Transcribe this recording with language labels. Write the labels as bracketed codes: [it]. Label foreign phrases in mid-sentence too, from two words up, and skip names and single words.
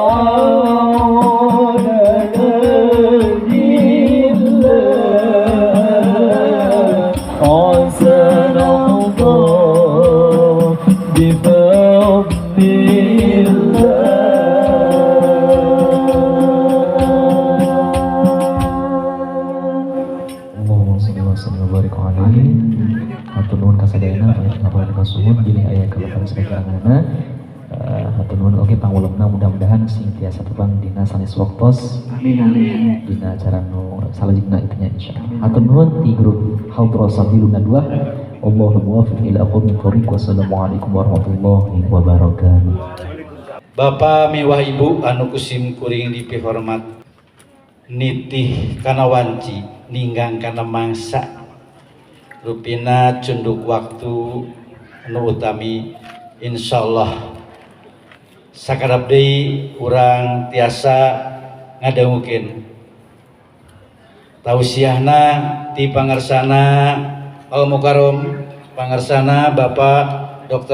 [ar] عوننا لله عسى نرضى بفضل اللهم صل وسلم وبارك عليه. [su] Hatur nuhun kasadayana panjenengan kasuhun bilih aya kabakan saderengana. Hatur nuhun oge pangulungna mudah-mudahan sing tiasa tepang dina sanes waktos. [ar] Amin amin. [su] Dina acara nu salajengna itunya insyaallah. Hatur nuhun ti grup Haudra Sabiluna 2. [ar] الله الموفق إلى أقوم الطريق. والسلام عليكم ورحمة الله وبركاته. [su] Bapak miwah ibu anu kusim kuring dipihormat nitih kana wanci ninggang kana mangsa rupina cunduk waktu anu utami insyaallah sakarab deui urang tiasa ngadangukeun tausiahna ti pangarsana Al Mukarrom pangarsana Bapak Dr.